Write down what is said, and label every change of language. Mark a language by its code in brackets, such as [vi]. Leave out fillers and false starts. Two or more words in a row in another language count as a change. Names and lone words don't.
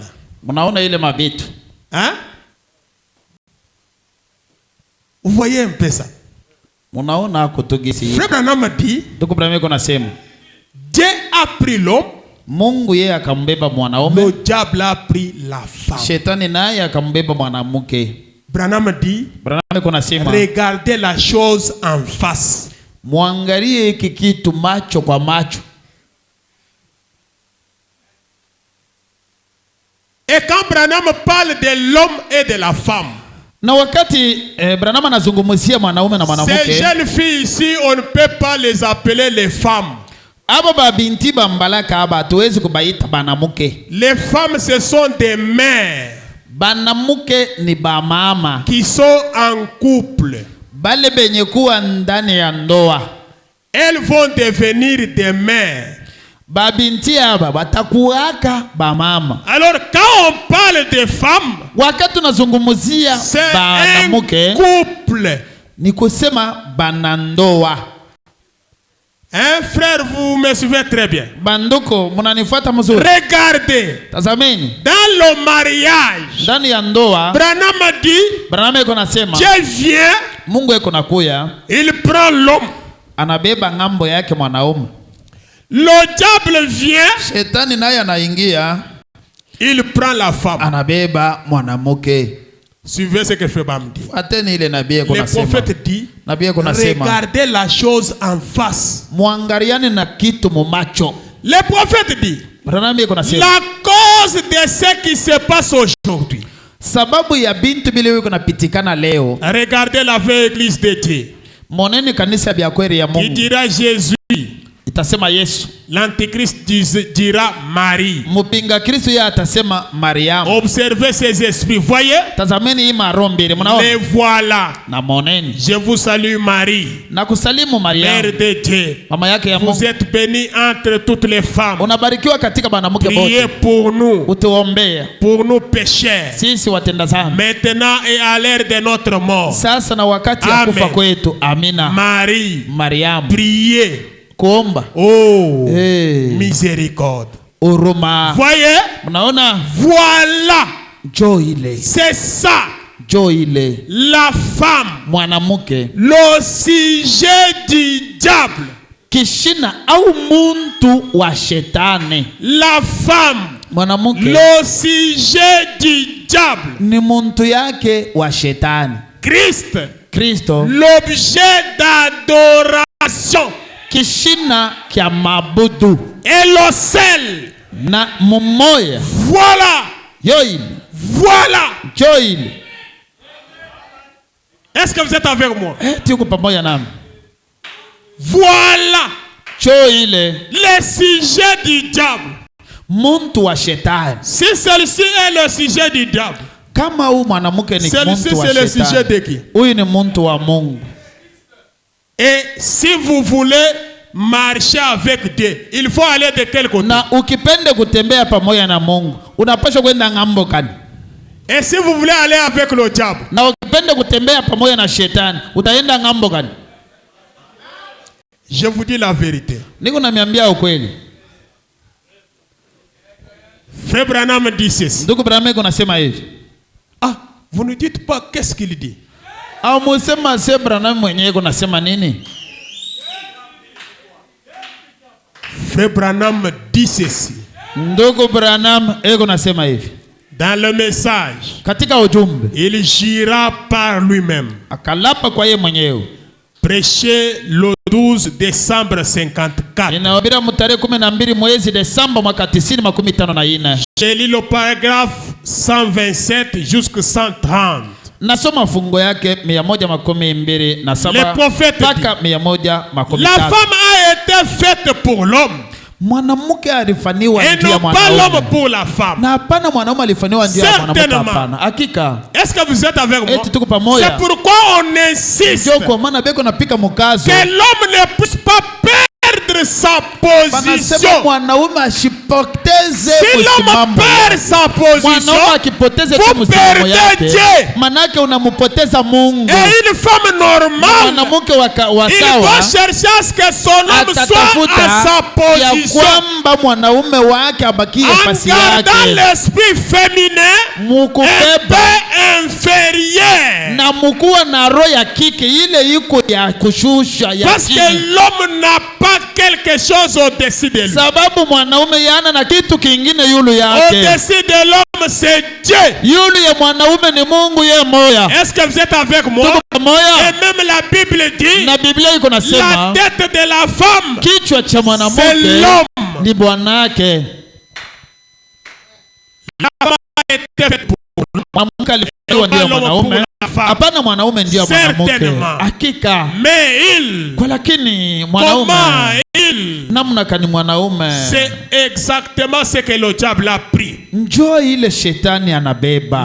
[sw] Mnaona ile mabitu. [fr] Hein? Vous voyez un peu ça? [sw] Mnaona kutugisi. [fr] Frère Branham dit, [sw] Ndugu Branham anasema, [fr] Dieu a pris l'homme. [sw] Mungu yeye akambeba mwanaume. [fr] Le diable a pris la femme. [sw] Shetani naye akambeba mwanamke. [fr] Branham dit, regardez la chose en face. [sw] Muangalie hiki kitu macho kwa macho. [fr] Et quand Branham parle de l'homme et de la femme, [sw] na wakati Branham anazungumzia mwanaume na mwanamke, [fr] ces jeunes filles ici, on ne peut pas les appeler les femmes. [sw] Abo babinti bambalaka aba hatuwezi kubaita banamuke. [fr] Les femmes, ce sont des mères. [sw] Banamuke ni bamama [fr] qui sont en couple. [sw] Bale benye kuwa ndani ya ndoa. [fr] Elles vont devenir des mères. [sw] Babinti aba batakuwaka bamama. [fr] Alors quand on parle de femmes, [sw] wakati tunazungumzia banamuke, [fr] couple, [sw] ni kusema banandoa. [fr] Hein, frère, vous me suivez très bien. [sw] Banduko, munanifuata mzuri. [fr] Regardez. [sw] Tazameni. [fr] Dans le mariage, [sw] ndani ya ndoa, [fr] Branham dit, [sw] Branham eko nasema, [fr] Dieu vient, [sw] Mungu eko nakuya, [fr] il prend l'homme. [sw] Anabeba ngambo yake mwanaume. [fr] Le diable vient, [sw] shetani naye anaingia, [fr] il prend la femme. [sw] Anabeba mwanamke. [fr] Suivez ce que Frère Branham dit. [sw] Ateni ile nabii [fr] Le [sw] kuna sema. [fr] prophète dit, [sw] Nabii kuna sema. [fr] regardez la chose en face. [sw] Muangaliane na kitu mu macho. [fr] Le prophète dit, [sw] Nabii kuna sema. [fr] la cause de ce qui se passe aujourd'hui. [sw] Sababu ya bintu bile wiko napitikana leo. [fr] Regardez la vraie église de Dieu. [sw] Moneni kanisa bya kweli ya [fr] Qui [sw] Mungu. [fr] dira Jésus. [sw] Itasema Yesu. [fr] L'antéchrist dira Marie. [sw] Mpinga Kristo yeye atasema Mariamu. [fr] Observez ces esprits. Voyez? [sw] Tazameni hii marombere mnaona? [fr] Les voilà. [sw] Na moneni. [fr] Je vous salue Marie. [sw] Na kusalimu Mariamu. [fr] Mère de Dieu. [sw] Mama yake ya Mungu. [fr] Vous êtes bénie entre toutes les femmes. [sw] Unabarikiwa katika banamuke bote. [fr] Priez pour nous. [sw] Utuombea. [fr] Pour nous pécheurs. [sw] Sisi watenda dhambi. [fr] Maintenant et à l'heure de notre mort. [sw] Sasa na wakati ya kufa kwetu. Amina. [fr] Marie. [sw] Mariamu. [fr] Priez. [sw] Kuomba. Oh. Hey. [fr] Miséricorde. [sw] Uruma. [fr] Voyez? [sw] Unaona? [fr] Voilà. [sw] Jo ile. [fr] C'est ça. [sw] Jo ile. [fr] La femme. [sw] Mwanamuke. [fr] Le sujet du diable. [sw] Kishina au muntu wa shetani. [fr] La femme. [sw] Mwanamuke. [fr] Le sujet du diable. [sw] Ni muntu yake wa shetani. [fr] Christ. [sw] Kristo. [fr] L'objet d'adoration. [sw] Kishina kya mabudu. [fr] Et le sel. [sw] Na mumoya. [fr] Voilà. [sw] Yoil. [fr] Voilà. [sw] Joil. [fr] Est-ce que vous êtes avec moi? [sw] Tiko pamoja nami. [fr] Voilà. [sw] Joile. [fr] Le sujet du diable. [sw] Muntu wa shetani. [fr] Si celui-ci est le sujet du diable. [sw] Kama huyu mwanamke ni [fr] Celui-ci [sw] muntu wa [fr] c'est le sujet [sw] shetani. [fr] de qui? [sw] Huyu ni muntu wa Mungu. [fr] Et si vous voulez marcher avec Dieu, il faut aller de quel côté? [sw] Na ukipende kutembea pamoja na Mungu, unapaswa kwenda ngambo kani? [fr] Et si vous voulez aller avec le diable? [sw] Na ukipende kutembea pamoja na shetani, utaenda ngambo kani? [fr] Je vous dis la vérité. [sw] Niko namiambia ukweli. [fr] Frère Branham dit ceci. [sw] Ndugu Branham kunasema hivi. [fr] Ah, vous ne dites pas qu'est-ce qu'il dit. [sw] Au musema se Branham mwenyewe kunasema nini? [fr] Frère Branham dit ceci. [sw] Ndugu Branham kunasema hivi. [fr] Dans le message, [sw] katika ujumbe, [fr] il jura par lui-même. [sw] Akalapa kwa yeye mwenyewe. [fr] Prêché le 12 décembre 54. [sw] Inahubiri mtarehe 12 mwezi Desemba mwaka 1954. [fr] J'ai lu le paragraphe 127 jusqu'à 130. [sw] Nasoma fungo yake 127 [fr] Le prophète [sw] mpaka 115. [fr] La femme a été faite pour l'homme. [sw] Mwanamke alifanywa [fr] et [sw] ndio [fr] non pas [sw] mwanaume. [fr] l'homme pour la femme. [sw] Na hapana mwanaume alifanywa ndio mwanamke, hapana. Hakika. [fr] Est-ce que vous êtes avec moi? [sw] Tuko pamoja. [fr] C'est pourquoi on insiste [sw] Ndio kwa maana beko napika mkazo. [fr] que l'homme ne puisse pas perdre sa position. [sw] Panasema mwanaume asipoteze [fr] si l'homme perd sa position, [sw] mwanaume akipoteze msimamo yake, manake unampoteza Mungu. [fr] Et une femme normale, [sw] mwanamke wa [fr] il [sw] sawa, [fr] doit chercher à ce que son homme soit à sa position. [sw] Ya kwamba mwanaume wake abakie nafasi yake. [fr] En gardant l'esprit féminin un peu inférieur. [sw] Na mkuwa na roho ya kike ile iko ya kushusha ya [fr] parce que l'homme n'a pas quelque chose au-dessus de lui. [sw] Sababu mwanaume yana na kitu kingine yulu yake. [fr] Au-dessus de l'homme c'est Dieu. [sw] Yulu ya mwanaume ni Mungu yeye moya. [fr] Est-ce que vous êtes avec moi? Et même la Bible dit, [sw] na Biblia iko nasema, [fr] la tête de la femme, [sw] kichwa cha mwanamke [fr] c'est l'homme. [sw] Ni bwanake. [fr] La femme a été faite pour [sw] mwanamke alifanywa ndio mwanaume. Hapana mwanaume ndio mwanamke. Hakika. [fr] Mais [sw] kwa lakini mwanaume namna kani mwanaume. [fr] C'est exactement ce que le diable a pris. [sw] Njoo ile shetani anabeba